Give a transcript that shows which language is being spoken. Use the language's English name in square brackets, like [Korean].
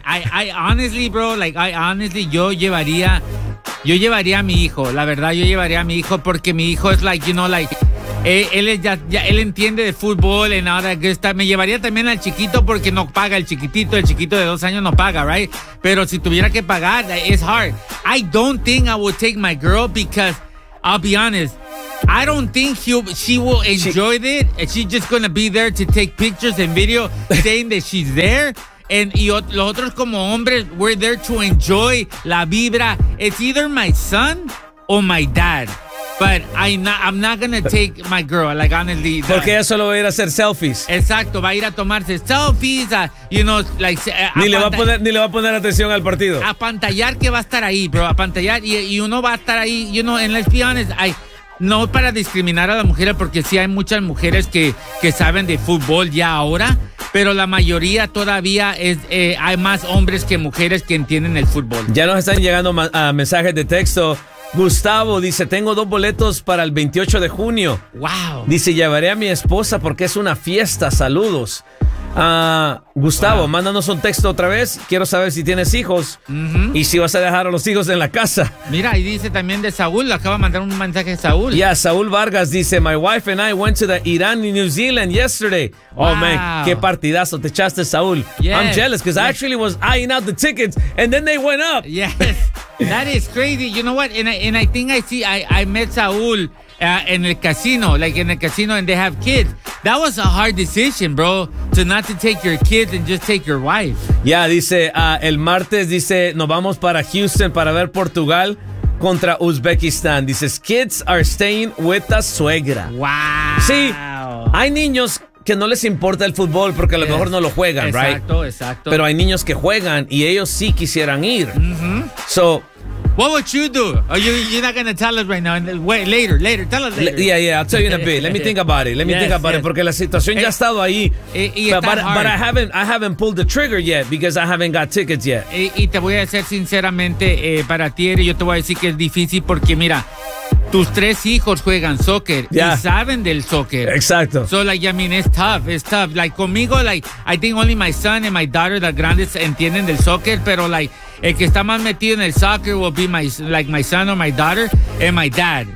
[English] I honestly, bro, [Spanish] yo llevaría a mi hijo. La verdad, yo llevaría a mi hijo porque mi hijo es [English] like, you know, like, [Spanish] él entiende de fútbol en ahora que está. Me llevaría también al chiquito porque no paga el chiquito de 2 años no paga, right? Pero si tuviera que pagar, [English] it's hard. I don't think I would take my girl because, I'll be honest, I don't think she will enjoy it. And she's just going to be there to take pictures and video saying that she's there. [Spanish] Y los otros como hombres, [English] we're there to enjoy [Spanish] la vibra. [English] It's either my son or my dad. But I'm not going to take my girl, like, honestly. [Spanish] Porque ella solo va a ir a hacer selfies. Exacto, va a ir a tomarse selfies, [English] you know, like. [Spanish] Ni le va a poner atención al partido. A pantallar que va a estar ahí, bro, a pantallar. Y uno va a estar ahí, [English] you know, and let's be honest, [Spanish] no para discriminar a la mujer, porque sí hay muchas mujeres que saben de fútbol ya ahora. Pero la mayoría todavía es hay más hombres que mujeres que entienden el fútbol. Ya nos están llegando mensajes de texto. Gustavo dice, tengo dos boletos para el 28 de junio. [English] Wow. [Spanish] Dice, llevaré a mi esposa porque es una fiesta. Saludos. Gustavo, mándanos un texto otra vez. Quiero saber si tienes hijos y si vas a dejar a los hijos en la casa. Mira, ahí dice también de Saúl. Acaba de mandar un mensaje de Saúl. [English] Yeah, Saúl Vargas dice, my wife and I went to the Iran and New Zealand yesterday. Wow. Oh man, [Spanish] qué partidazo te echaste, Saúl. [English] Yes. I'm jealous because I actually was eyeing out the tickets and then they went up. Yes, that is crazy. You know what? And I think I met Saúl [Spanish] en el casino, [English] like in the casino, and they have kids. That was a hard decision, bro, to not to take your kids and just take your wife. [Spanish] Yeah, dice, el martes, dice, nos vamos para Houston para ver Portugal contra Uzbekistán. [English] Dice, kids are staying with the suegra. Wow. [Spanish] Sí, hay niños que no les importa el fútbol porque a lo mejor no lo juegan, exacto, [English] right? [Spanish] Exacto, exacto. Pero hay niños que juegan y ellos sí quisieran ir. Mm-hmm. [English] So, what would you do? Are you, you're not going to tell us right now. Wait, later, later. Tell us later. Yeah, I'll tell you in a bit. Let me think about it. Let me think about it. [Spanish] Porque la situación ya ha estado ahí. [English] But I haven't pulled the trigger yet because I haven't got tickets yet. [Spanish] Y te voy a ser sinceramente, para ti, Eri, yo te voy a decir que es difícil porque, mira, tus tres hijos juegan soccer y saben del soccer. Exacto. [English] So, like, I mean, it's tough. Like, conmigo, like, I think only my son and my daughter, the grandest, [Spanish] entienden del soccer, pero, [English] like, [Spanish] el que está más metido en el soccer [English] will be my, like, my son or my daughter and my dad.